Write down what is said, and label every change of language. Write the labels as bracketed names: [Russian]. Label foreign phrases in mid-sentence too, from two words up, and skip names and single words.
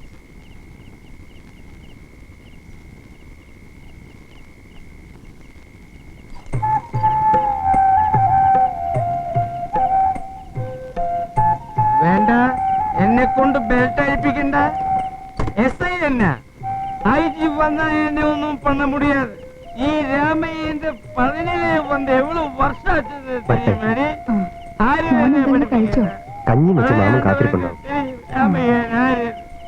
[Malayalam] വേണ്ട, എന്നെ കൊണ്ട് ബെൽറ്റ് അഴിപ്പിക്കണ്ട. എസ് ഐ തന്നെ [Tamil] ஐஜி வந்தா என்ன ஒன்றும் பண்ண முடியாது. [Malayalam] ഈ രാമയ്യന്റെ 17 വന്ന് എவ்வளவு വർഷം കഞ്ഞി വെച്ച് മാമൻ കാത്തിരിപ്പുണ്ടാവും. രാമയ്യൻ ആര്?